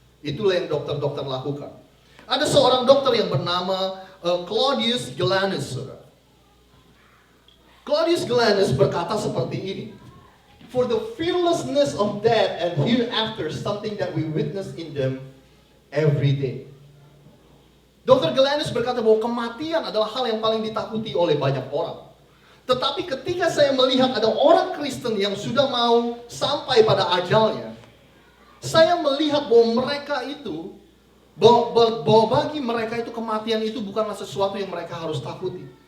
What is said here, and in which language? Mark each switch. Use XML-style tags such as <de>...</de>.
<id>Itulah yang dokter-dokter lakukan. Ada seorang dokter yang bernama Claudius Galenus.</id> <en>Claudius Galenus</en> <id>berkata seperti ini:</id> <en>"For the fearlessness of death and hereafter, something that we witness in them every day." Dr.</en> <id>Galenus berkata bahwa kematian adalah hal yang paling ditakuti oleh banyak orang. Tetapi ketika saya melihat ada orang Kristen yang sudah mau sampai pada ajalnya, saya melihat bahwa mereka itu, bahwa bagi mereka itu kematian itu bukanlah sesuatu yang mereka harus takuti.</id>